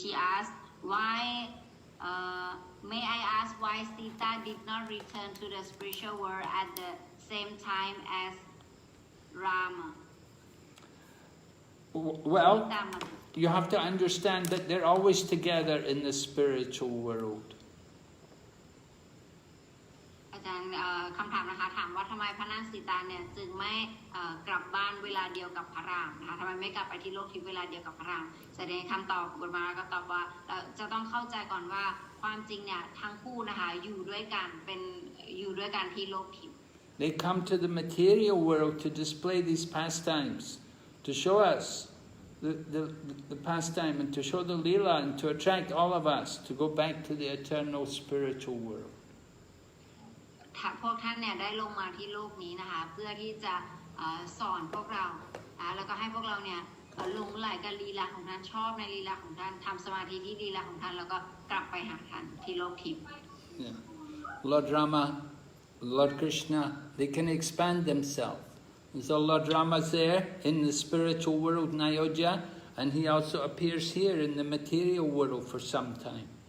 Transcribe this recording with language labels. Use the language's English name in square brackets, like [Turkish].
[English] She asked, why, may I ask why Sita did not return to the spiritual world at the same time as Rama? Well, you have to understand that they're always together in the spiritual world. [Thai] อาจารย์คำถามนะคะถามว่าทำไมพระนางสีตาเนี่ยจึงไม่กลับบ้านเวลาเดียวกับพระรามนะคะทำไมไม่กลับไปที่โลกทิพย์เวลาเดียวกับพระรามแสดงคำตอบกุฎมาก็ตอบว่าเราจะต้องเข้าใจก่อนว่าความจริงเนี่ยทั้งคู่นะคะอยู่ด้วยกันที่โลกทิพย์ [English] They come to the material world to display these pastimes, to show us the pastime and to show the lila and to attract all of us to go back to the eternal spiritual world. [Thai] พวกท่านเนี่ยได้ลงมาที่โลกนี้นะคะเพื่อที่จะสอนพวกเราแล้วก็ให้พวกเราเนี่ยหลงไหลกับลีลาของท่านชอบในลีลาของท่านทำสมาธิที่ลีลาของท่านแล้วก็กลับไปหาท่านที่โลกทิพย์ [English] Lord Rama, Lord Krishna, they can expand themselves. And so Lord Rama is there in the spiritual world, Nayodhya, and he also appears here in the material world for some time.